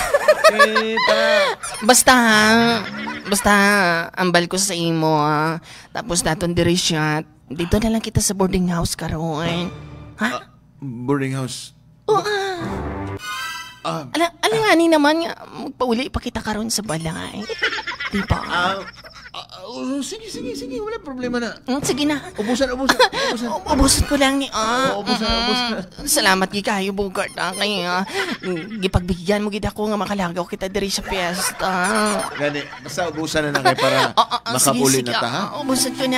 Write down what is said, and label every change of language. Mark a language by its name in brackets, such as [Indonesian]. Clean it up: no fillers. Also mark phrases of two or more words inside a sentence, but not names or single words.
[Hiligaynon] Basta ambal ko sa imo tapos naton diri siya. [Filipino] Dito na lang [Hiligaynon] kita sa boarding house karon. Ha? [English] Boarding house. [Hiligaynon] Alangani naman nga magpauli pa kita karon sa balay. Diba? Sige. Wala problema na. Sige na. Ubusan. Ubusan ko lang ni Ubusan. Salamat gi kayo Bogart kaya gipagbigyan mo gid ako nga makalagaw kita diri sa fiesta. Gani, basta ubusan na kay para makapuli na ta ha. Ubusan ko na.